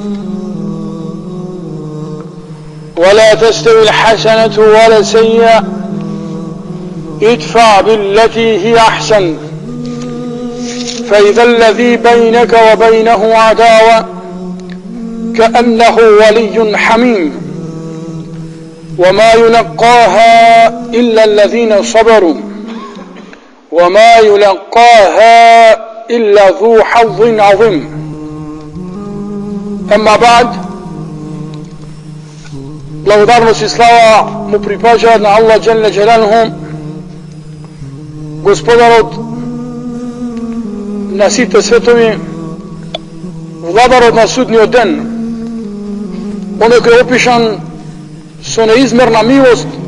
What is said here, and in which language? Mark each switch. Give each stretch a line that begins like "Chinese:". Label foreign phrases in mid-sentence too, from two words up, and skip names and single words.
Arabic: ولا تستوي الحسنة ولا السيئة ادفع بالتي هي أحسن فإذا الذي بينك وبينه عداوة كأنه ولي حميم وما يلقاها إلا الذين صبروا وما يلقاها إلا ذو حظ عظيم. أما بعد,
Macedonian: благодарност и слава му припаѓаат на Аллах
Arabic: جل جلاله,
Macedonian: Господарот на сите светови, владарот на судниот ден, оној кој е опишан со неизмерна милост.